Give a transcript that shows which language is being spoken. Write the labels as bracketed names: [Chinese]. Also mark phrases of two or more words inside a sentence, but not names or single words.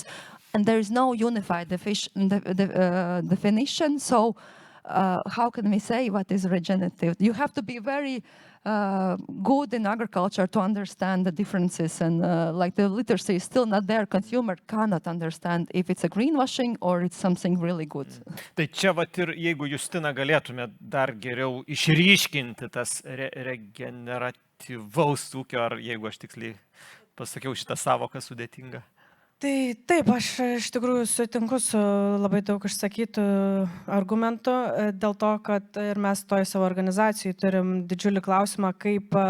[English] And there is no unified definition, so how can we say what is regenerative? You have to be very good in agriculture to understand the differences, and like the literacy is still not there. Consumer cannot understand if it's a greenwashing or it's something really good. [Lithuanian] Tai čia vat ir jeigu Justina galėtume dar geriau išryškinti tas regeneratyvaus ūkio, ar jeigu aš tiksliai pasakiau šitą savoką sudėtingą. Tai taip, aš iš tikrųjų sutinku su labai daug išsakytų argumentų, dėl to, kad ir mes toj savo organizacijai turim didžiulį klausimą, kaip